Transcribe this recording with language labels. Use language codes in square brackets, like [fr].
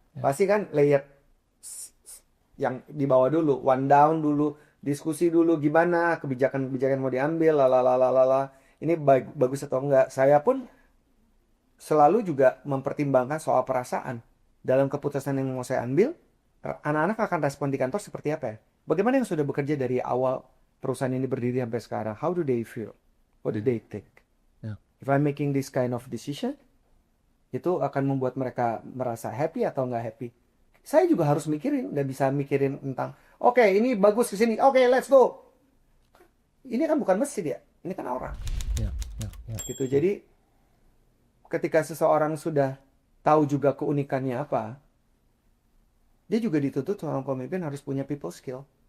[id] Pasti kan layer yang di bawah dulu, [en] one down [id] dulu, diskusi dulu gimana kebijakan mau diambil, ini bagus atau enggak. Saya pun selalu juga mempertimbangkan soal perasaan. Dalam keputusan yang mau saya ambil, anak-anak akan respon di kantor seperti apa ya? Bagaimana yang sudah bekerja dari awal perusahaan ini berdiri sampai sekarang? [en] How do they feel? What do they think? If I'm making this kind of decision, [id] itu akan membuat mereka merasa happy atau nggak happy. Saya juga harus mikirin, nggak bisa mikirin tentang, oke, ini bagus ke sini, oke, [en] let's go. [id] Ini kan bukan mesin ya, ini kan orang. [en] Yeah, yeah, yeah. [id] Gitu. Jadi ketika seseorang sudah tahu juga keunikannya apa, dia juga dituntut seorang pemimpin harus punya people skill.